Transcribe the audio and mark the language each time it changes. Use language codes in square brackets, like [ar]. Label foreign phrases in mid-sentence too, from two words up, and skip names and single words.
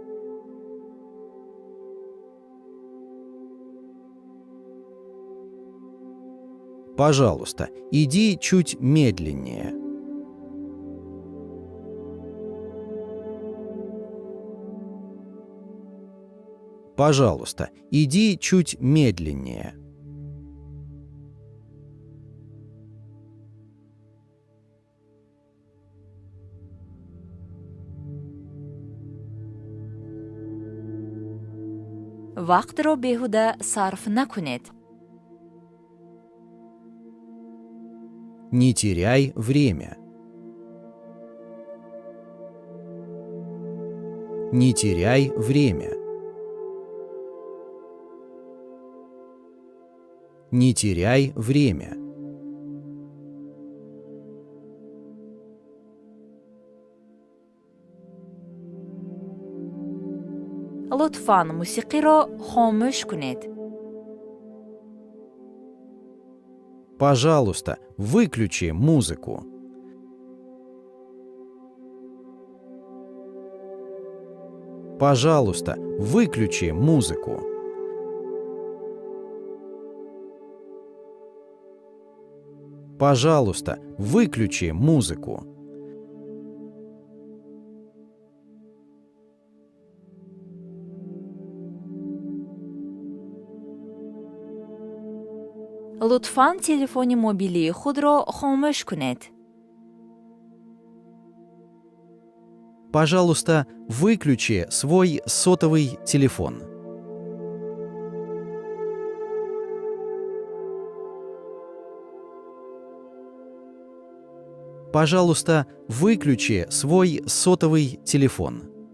[ru] Пожалуйста, иди чуть медленнее. Пожалуйста, иди чуть медленнее. [fa] وقت را بیهوده صرف نکنید. [ru] Не теряй время. Не теряй время. Не теряй время. [fa] لطفاً موسیقی را خاموش کنید. [ru] Пожалуйста, выключи музыку. Пожалуйста, выключи музыку. Пожалуйста, выключи музыку. [fa] لطفاً تلفن موبیلی خود را خاموش کنید. [ru] Пожалуйста, выключи свой сотовый телефон. Пожалуйста, выключи свой сотовый телефон.